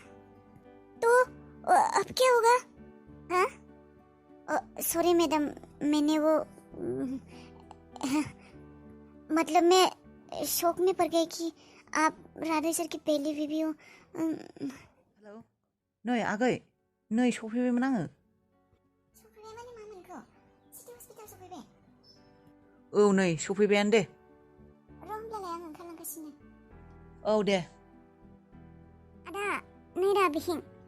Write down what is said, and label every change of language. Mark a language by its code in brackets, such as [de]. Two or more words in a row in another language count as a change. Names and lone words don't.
[hi] तो अब क्या होगा? हाँ, [en] sorry madam, [hi] मैंने वो मतलब मैं शौक में पड़ गई कि आप राधे सर की पहली बीवी हो। हेलो, [brx] नै आगै, नै सफैबायमोन आङो। सफैबाय माने मा मोनखो? सिटी हस्पिटाल सफैबाय? औ नै सफैबायानो दे। र' होमब्लालाय आं ओंखारलांगासिनो। औ दे। आदा, नै दा बिथिं।